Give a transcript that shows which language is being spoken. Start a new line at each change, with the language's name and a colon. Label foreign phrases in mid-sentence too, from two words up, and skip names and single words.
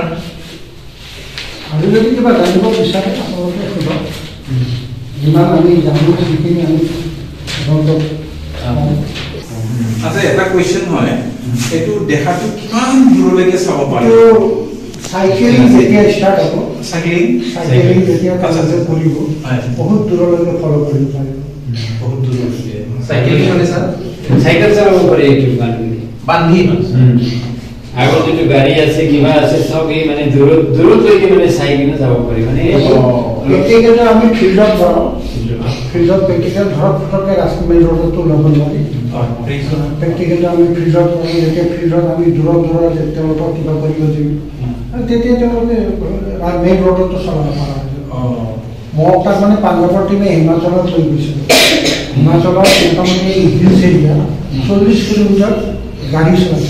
Assamese: আৰু যদি কিবা জানিব বিচাৰে আপোনালোকে সোধক যিমান আমি জানো সেইখিনি আমি আপোনালোকক আচ্ছা এটা কুৱেশ্যন হয় এইটো দেখাটো কিমান দূৰলৈকে চাব পাৰে চাইকেলিং যেতিয়া ষ্টাৰ্ট হ'ব চাইকেলিং যেতিয়া কৰিব বহুত দূৰলৈকে ফ'ল' কৰিব পাৰিব বহুত দূৰলৈকে সাইকেলিং মানে স্যার সাইকেল চালাব পাৰে এইটো বান্ধি আগৰ যিটো গাড়ী আছে কিবা আছে সব এই মানে দূৰলৈকে মানে চাইকেল যাব পাৰি মানে প্ৰেক্টিকেলটো আমি ফিল্ডত যাওঁ ফিল্ডত প্ৰেক্টিকেল ধৰক ফটকে ৰাস্তা
English: main road-to
Assamese: ল'ব নোৱাৰি প্ৰেক্টিকেলটো আমি ফিল্ডত কৰোঁ যেতিয়া ফিল্ডত আমি দূৰত তেওঁলোকক কিবা কৰিব দিম তেতিয়া তেওঁলোকে
English: main road-to
Assamese: চলাব পৰা মই তাক মানে পাঞ্জাৱৰ টিমে হিমাচলত লৈ গৈছিলোঁ হিমাচলত মোটামুটি
English: hills area
Assamese: 40 কিলোমিটাৰ গাড়ী চলাইছে